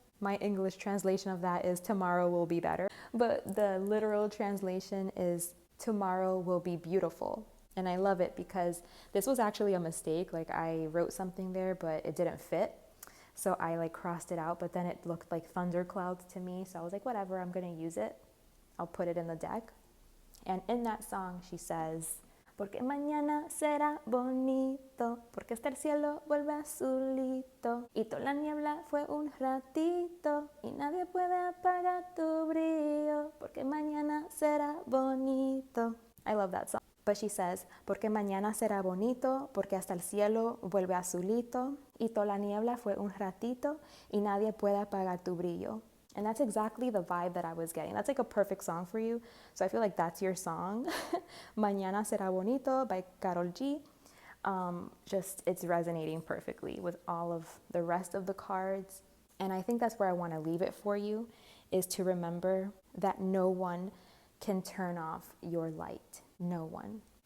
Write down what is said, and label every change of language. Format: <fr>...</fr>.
<en>My English translation of that is tomorrow will be better. But the literal translation is tomorrow will be beautiful. And I love it because this was actually a mistake. Like I wrote something there, but it didn't fit. So I like crossed it out, but then it looked like thunderclouds to me. So I was like, whatever, I'm going to use it. I'll put it in the deck.</en> <es>And in that song, she says, porque mañana será bonito, porque hasta el cielo vuelve azulito, y toda la niebla fue un ratito, y nadie puede apagar tu brillo, porque mañana será bonito.</es> <en>I love that song. But she says,</en> <es>porque mañana será bonito, porque hasta el cielo vuelve azulito, y toda la niebla fue un ratito, y nadie puede apagar tu brillo.</es> <en>And that's exactly the vibe that I was getting. That's like a perfect song for you. So I feel like that's your song. Mañana será bonito by Karol G. Just it's resonating perfectly with all of the rest of the cards. And I think that's where I want to leave it for you, is to remember that no one can turn off your light. No one.</en>